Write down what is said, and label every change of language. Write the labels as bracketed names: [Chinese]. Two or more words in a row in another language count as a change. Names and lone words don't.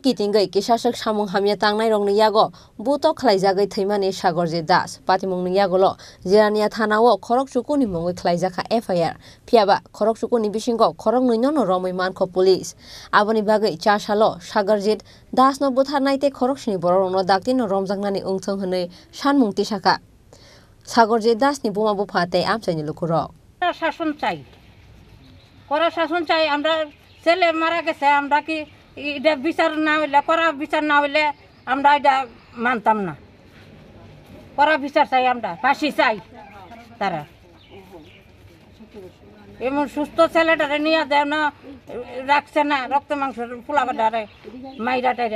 [Kok Borok] Kitingai Kishasak Samung Hamya Tangnai Rongni Yago Buto Klaijagai Thimani Sagorji Das Patimungni Yagolo Jirania Thanawo Khoroksukuni Mongwi Klaijaka FIR Piaba Khoroksukuni Bishingo Khorok Nunono Romai Manko Police Aboni Bagai Shalo Sagarjit Das no Buthanai Khoroksni Borono Daktino Romjangnani Ungthong Hene Shanmungti Shaka Sagorjit Das ni Buma Bufate Amsaini Lukuro [Bangla] শাসন চাই করা শাসন চাই আমরা ছেলে মারা গেছে আমরা কি এটা বিচার না হইলে করা বিচার না হইলে আমরা এটা মানতাম না করা বিচার চাই আমরা ফাঁসি চাই তারা এমন সুস্থ ছেলেটারে নিয়ে দেয় না রাখছে না রক্ত মাংস পোলাবাটারে মাইরা টাইরা